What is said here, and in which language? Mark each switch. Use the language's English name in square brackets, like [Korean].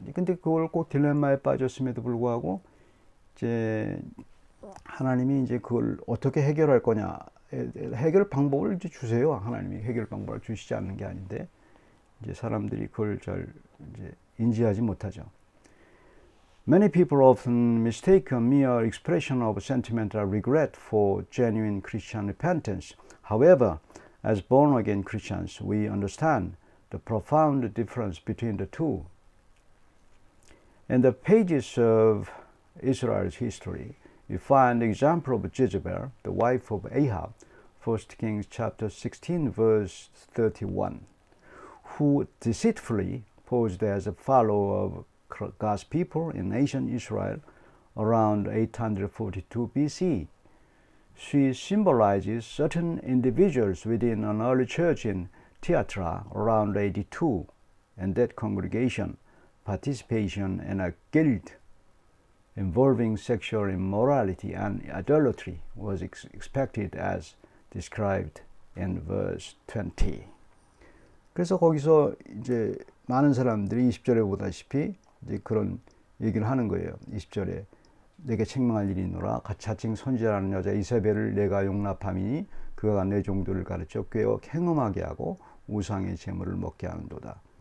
[Korean] 근데 그걸 꼭 딜레마에 빠졌음에도 불구하고, 이제 하나님이 이제 그걸 어떻게 해결할 거냐, 해결 방법을 이제 주세요. 하나님이 해결 방법을 주시지 않는 게 아닌데, 이제 사람들이 그걸 잘 이제 인지하지 못하죠. [English] Many people often mistake a mere expression of sentimental regret for genuine Christian repentance. However, as born-again Christians, we understand the profound difference between the two. In the pages of Israel's history, we find the example of Jezebel, the wife of Ahab, 1 Kings chapter 16, verse 31, who deceitfully posed as a follower of God's people in ancient Israel around 842 BC. She symbolizes certain individuals within an early church in Thyatira around 82, and that congregation participation in a guild involving sexual immorality and idolatry was expected as described in verse 20. [Korean] 그래서 거기서 이제 많은 사람들이 20절에 보다시피 이제 그런 얘기를 하는 거예요. 20절에 내게 책망할 일이 있노라. 자칭 선지자라는 여자 이세벨을 내가 용납함이니 그가 내 종들을 가르쳐 꾀어 행음하게 하고 우상의 제물을 먹게 하는도다.